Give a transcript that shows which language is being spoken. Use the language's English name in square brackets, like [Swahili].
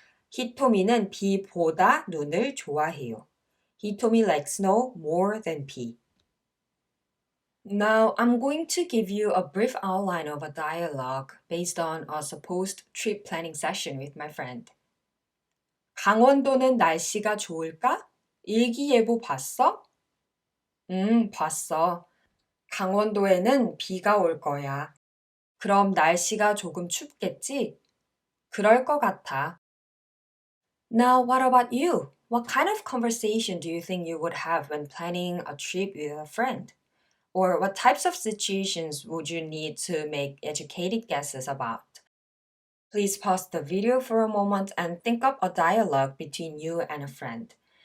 [Korean] 히토미는 비보다 눈을 좋아해요. [English] 히토미 likes snow more than 비. Now, I'm going to give you a brief outline of a dialogue based on a supposed trip planning session with my friend. [Korean] 강원도는 날씨가 좋을까? 일기예보 봤어? 봤어. 강원도에는 비가 올 거야. 그럼 날씨가 조금 춥겠지? 그럴 것 같아. [English] Now, what about you? What kind of conversation do you think you would have when planning a trip with a friend? Or what types of situations would you need to make educated guesses about? Please pause the video for a moment and think up a dialogue between you and a friend.